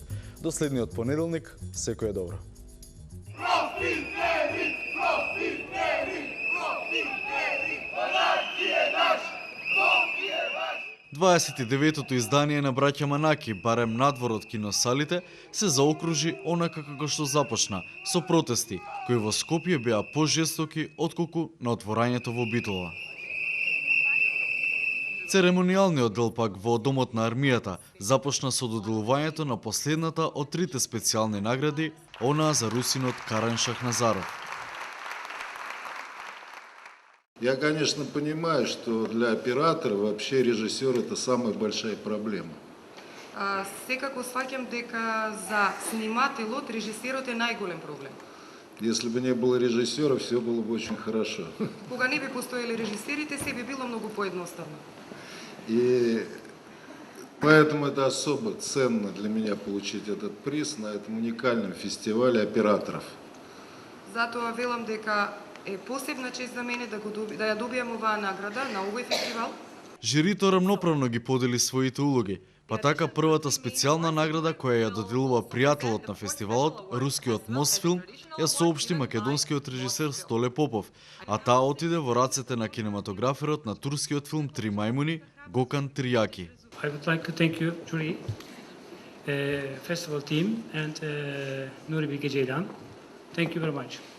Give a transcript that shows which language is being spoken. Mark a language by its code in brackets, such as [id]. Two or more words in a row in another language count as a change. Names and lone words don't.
[mk] До следниот понеделник, секој е добро. 29-тото издание на Браќа Манаки, барем надвор од киносалите, се заокружи онака како што започна, со протести, кои во Скопје беа пожестоки отколку на отворањето во Битола. Церемонијалниот дел пак во Домот на армијата започна со доделувањето на последната од трите специјални награди, онаа за русинот Карен Шахназаров. [ru] Я, конечно, понимаю, что для оператора вообще режиссер это самая большая проблема. [mk] Секако сваќам дека за снимателот режисерот е најголем проблем. [ru] Если бы не было режиссера, все было бы очень хорошо. [mk] Кога не би постоели режисерите, се би било многу поедноставно. [ru] И поэтому это особо ценно для меня получить этот приз на этом уникальном фестивале операторов. [mk] Затоа велам дека е посебна чест за мене да ја добијам оваа награда на овој фестивал. Жирито рамноправно ги подели своите улоги, па така првата специјална награда која ја доделува пријателот на фестивалот, рускиот Мосфилм, ја соопшти македонскиот режисер Столе Попов, а таа отиде во рацете на кинематограферот на турскиот филм Три мајмуни, Гокан Тријаки. [en] I would like to thank you, jury, festival team and Nuri Bilge Ceylan. Thank you very much.